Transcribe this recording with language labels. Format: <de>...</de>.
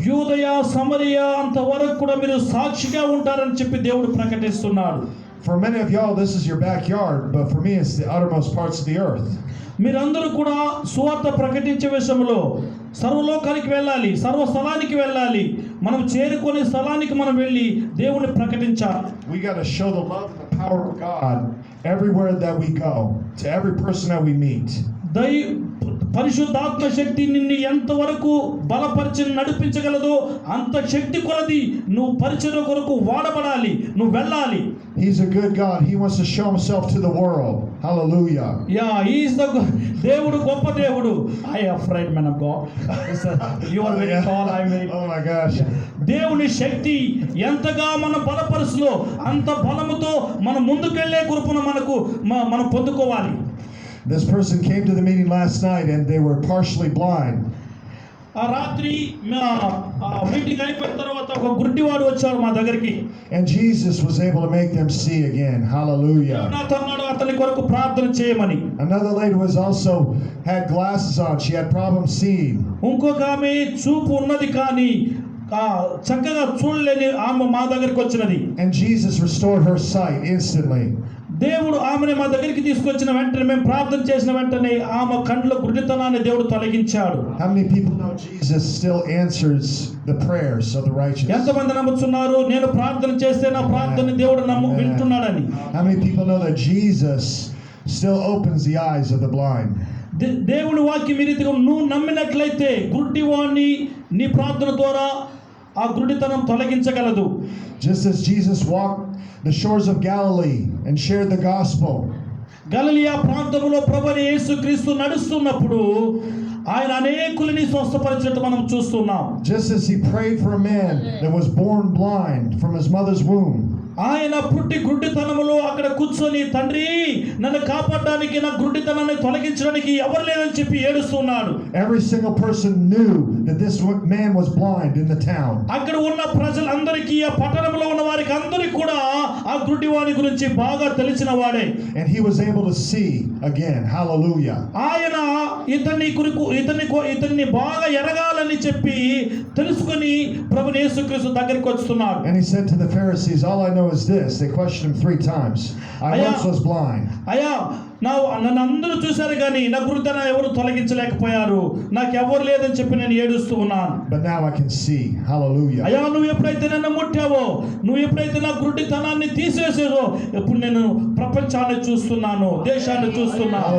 <te>యూదయ సమరయ అంతవరకు కూడా మీరు సాక్షిగా ఉంటారని చెప్పి దేవుడు ప్రకటిస్తున్నాడు.</te> <en>For many of y'all, this is your backyard, but for me, it's the uttermost parts of the earth.</en> <te>మీరందరూ కూడా సువార్త ప్రకటించే విషయంలో సర్వలోకానికి వెళ్ళాలి, సర్వస్థలానికి వెళ్ళాలి. మనం చేరుకునే స్థలానికి మనం వెళ్ళి దేవుని ప్రకటించాలి.</te> <en>We got to show the love and the power of God everywhere that we go, to every person that we meet.</en> <te>పరిశుద్ధాత్మ శక్తి నిన్ను ఎంతవరకు బలపరిచి నడిపించగలదో అంత శక్తి కొలది నువ్వు పరిచర్య కొరకు వాడబడాలి, నువ్వు వెళ్ళాలి.</te> <en>He's a good God. He wants to show himself to the world. Hallelujah. He is the</en> <te>దేవుడు గొప్ప దేవుడు.</te> <en>I am afraid man of God. You are very tall, I am very. Oh my gosh.</en> <te>దేవుని శక్తి ఎంతగా మన బలపరుస్తుందో అంత బలముతో మనం ముందుకెళ్లే కృపను మనం పొందుకోవాలి.</te> <en>This person came to the meeting last night and they were partially blind.</en> <te>ఆ రాత్రి మీటింగ్ అయిపోయిన తర్వాత ఒక గుడ్డివాడు వచ్చాడు మా దగ్గరికి.</te> <en>And Jesus was able to make them see again. Hallelujah.</en> <te>అతని కొరకు ప్రార్థన చేయమని.</te> <en>Another lady was also had glasses on. She had problems seeing.</en> <te>ఇంకొక ఆమె చూపు ఉన్నది కానీ చక్కగా చూడలేని ఆమె మా దగ్గరికి వచ్చినది.</te> <en>And Jesus restored her sight instantly.</en> <te>దేవుడు ఆమెను మా దగ్గరికి తీసుకొచ్చిన వెంటనే, మేము ప్రార్థన చేసిన వెంటనే ఆమె కండ్ల గుడ్డితనాన్ని దేవుడు తొలగించాడు.</te> <en>How many people know Jesus still answers the prayers of the righteous?</en> <te>ఎంతమంది నమ్ముతున్నారు నేను ప్రార్థన చేస్తే నా ప్రార్థన దేవుడు వింటున్నాడని?</te> <en>How many people know that Jesus still opens the eyes of the blind?</en> <te>దేవుని వాక్యం ఈ రీతిగా నువ్వు నమ్మినట్లయితే గుడ్డివాణ్ణి నీ ప్రార్థన ద్వారా ఆ గుడ్డితనం తొలగించగలదు.</te> <en>Just as Jesus walked the shores of Galilee and shared the gospel,</en> <te>గలిలయ ప్రాంతములో ప్రభువైన యేసుక్రీస్తు నడుస్తున్నప్పుడు ఆయన అనేకులని స్వస్థపరిచినట్టు మనం చూస్తున్నాం.</te> <en>just as he prayed for a man that was born blind from his mother's womb,</en> <te>ఆయన పుట్టి గుడ్డితనములో అక్కడ కూర్చొని, తండ్రి నన్ను కాపాడడానికి, నా గుడ్డితనాన్ని తొలగించడానికి ఎవరు లేదని చెప్పి ఏడుస్తున్నాడు.</te> <en>every single person knew that this man was blind in the town.</en> <te>అక్కడ ఉన్న ప్రజలందరికీ, ఆ పట్టణంలో ఉన్న వారికి అందరికీ కూడా ఆ గుడ్డివాని గురించి బాగా తెలిసిన వాడే.</te> <en>And he was able to see again. Hallelujah.</en> <te>ఆయన ఇతన్ని బాగా ఎరగాలని చెప్పి తెలుసుకొని ప్రభువు యేసుక్రీస్తు దగ్గరికి వస్తున్నాడు.</te> <en>And he said to the Pharisees, all I know is this. They questioned him 3 times. I once was blind.</en> <te>అయ్యా నన్ను అందరూ చూశారు కానీ నా గుడ్డితనం ఎవరు తొలగించలేకపోయారు, నాకు ఎవరు లేదని చెప్పి నేను ఏడుస్తూ ఉన్నాను.</te> <en>But now I can see. Hallelujah.</en> <te>అయ్యా నువ్వు ఎప్పుడైతే నన్ను ముట్టావో, నువ్వు ఎప్పుడైతే నా గుడ్డితనాన్ని తీసివేసేవో, ఎప్పుడు నేను ప్రపంచాన్ని చూస్తున్నాను, దేశాన్ని చూస్తున్నాను.</te>